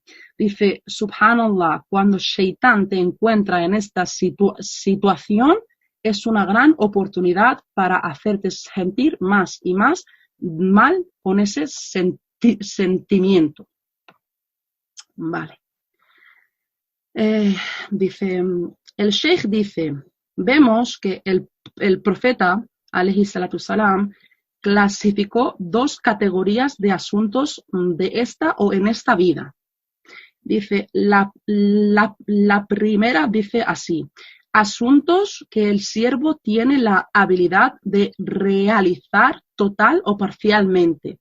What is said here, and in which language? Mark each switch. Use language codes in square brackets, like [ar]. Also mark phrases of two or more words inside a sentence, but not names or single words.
[es] Dice, subhanallah, cuando Shaitán te encuentra en esta situación, es una gran oportunidad para hacerte sentir más y más mal con ese sentimiento. Vale. Dice, el Sheikh dice, vemos que el profeta, [ar] عليه الصلاة السلام, [es] clasificó dos categorías de asuntos de esta o en esta vida. Dice, la primera dice así, asuntos que el siervo tiene la habilidad de realizar total o parcialmente.